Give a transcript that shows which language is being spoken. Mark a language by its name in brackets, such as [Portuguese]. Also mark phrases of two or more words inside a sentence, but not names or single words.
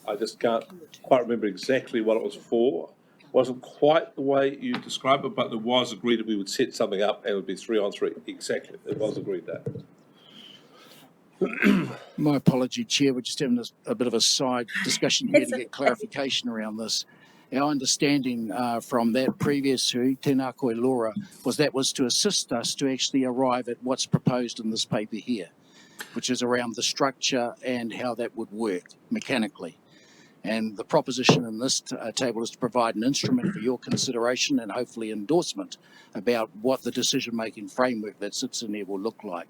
[English] I just can't quite remember exactly what it was for. Wasn't quite the way you described it, but it was agreed that we would set something up and it would be 3 on 3. Exactly. It was agreed that. My apology, Chair, we're just having a bit of a side discussion here to get clarification around this. Our understanding from that previous hui, [Māori] tēnā koe [English] Laura, was that was to assist us to actually arrive at what's proposed in this paper here, which is around the structure and how that would work mechanically. And the proposition in this table is to provide an instrument for your consideration and hopefully endorsement about what the decision-making framework that sits in there will look like.